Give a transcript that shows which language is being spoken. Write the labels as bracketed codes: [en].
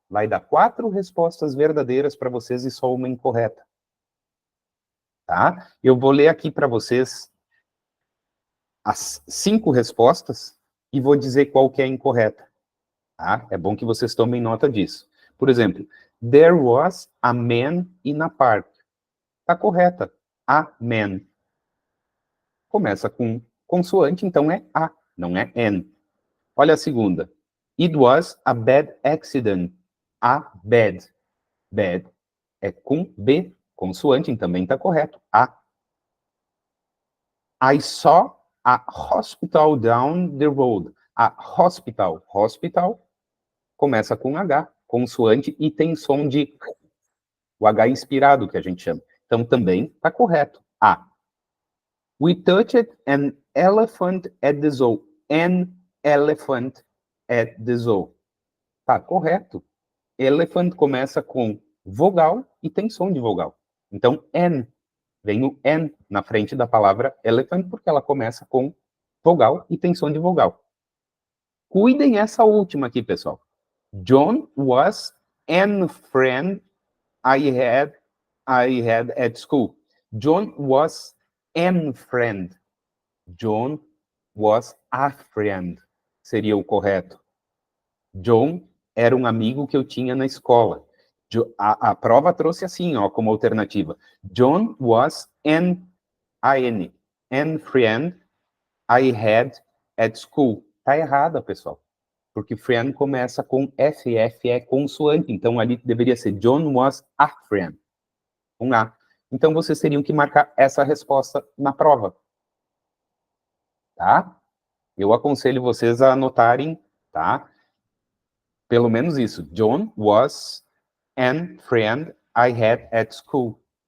[pt] Vai dar 4 respostas verdadeiras para vocês e só uma incorreta. Tá? Eu vou ler aqui para vocês as 5 respostas e vou dizer qual que é a incorreta. Tá? É bom que vocês tomem nota disso. Por exemplo, [en] there was a man in a park. [pt] Está correta. [en] A man. [pt] Começa com consoante, então é a, não é n. Olha a segunda. [en] It was a bad accident. A bad. [pt] Bad é com B, consoante, também está correto. [en] A. I saw a hospital down the road. A hospital. [pt] Hospital começa com H, consoante, e tem som de o H inspirado, que a gente chama. Então também está correto. [en] A. We touched an elephant at the zoo. An elephant at the zoo. [pt] Tá correto. Elephant começa com vogal e tem som de vogal. Então, an, vem o N na frente da palavra elephant, porque ela começa com vogal e tem som de vogal. Cuidem essa última aqui, pessoal. [en] John was an friend I had at school. John was an friend. John was a friend. [pt] Seria o correto. John era um amigo que eu tinha na escola. A prova trouxe assim, ó, como alternativa. [en] John was an friend I had at school. [pt] Tá errada, pessoal. Porque friend começa com FF, é consoante. Então, ali deveria ser [en] John was a friend. [pt] Um A. Então, vocês teriam que marcar essa resposta na prova. Tá? Eu aconselho vocês a anotarem, tá? Pelo menos isso. [en] John was an friend I had at school.